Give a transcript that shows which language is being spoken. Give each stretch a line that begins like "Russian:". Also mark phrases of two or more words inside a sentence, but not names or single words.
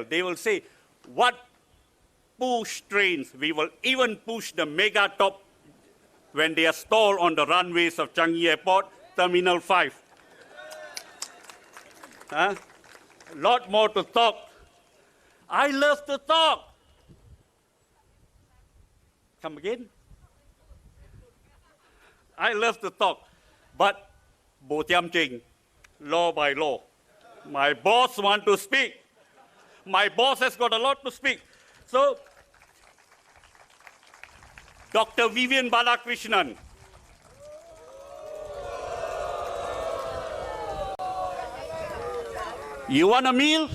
English: They will say, what push trains? We will even push the mega top when they are stalled on the runways of Changi Airport, Terminal 5. Huh? Lot more to talk. I love to talk. Come again? I love to talk. But,
Min Nan Chinese: bo tiam ching,
English: law by law. My boss wants to speak. My boss has got a lot to speak. So, Dr. Vivian Balakrishnan. You want a meal?